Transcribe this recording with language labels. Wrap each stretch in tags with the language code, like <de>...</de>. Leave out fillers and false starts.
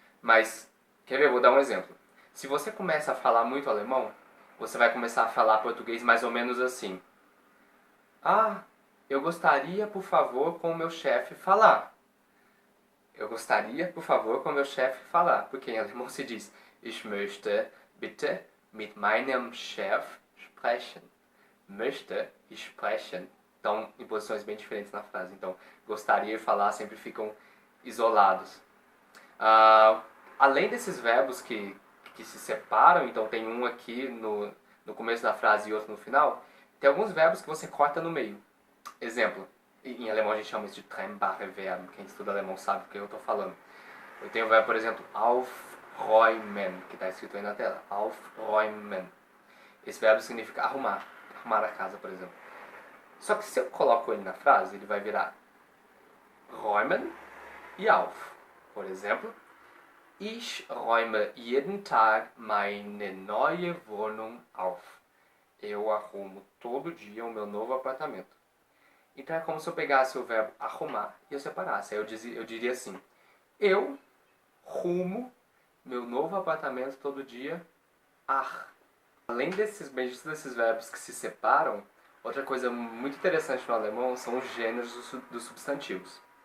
<pt>Mas, quer ver? Eu vou dar um exemplo. Se você começa a falar muito alemão, você vai começar a falar português mais ou menos assim. Eu gostaria, por favor, com o meu chefe falar. Eu gostaria, por favor, com o meu chefe falar. Porque em alemão se diz</pt> <de>Ich möchte bitte mit meinem Chef sprechen.</de> <pt>Möchte e sprechen estão em posições bem diferentes na frase. Então, gostaria e falar sempre ficam isolados. Além desses verbos que se separam, então tem um aqui no começo da frase e outro no final, tem alguns verbos que você corta no meio. Exemplo, em alemão a gente chama isso de trennbare Verben. Quem estuda alemão sabe do que eu estou falando. Eu tenho o verbo, por exemplo, aufräumen, que está escrito aí na tela. Aufräumen. Esse verbo significa arrumar. Arrumar a casa, por exemplo. Só que se eu coloco ele na frase, ele vai virar räumen e auf. Por exemplo,</pt> <de>Ich räume jeden Tag meine neue Wohnung auf.</de> <pt>Eu arrumo todo dia o meu novo apartamento. Então é como se eu pegasse o verbo arrumar e eu separasse. Aí eu diria assim: eu rumo meu novo apartamento todo dia. Além desses verbos que se separam, outra coisa muito interessante no alemão são os gêneros dos substantivos.</pt>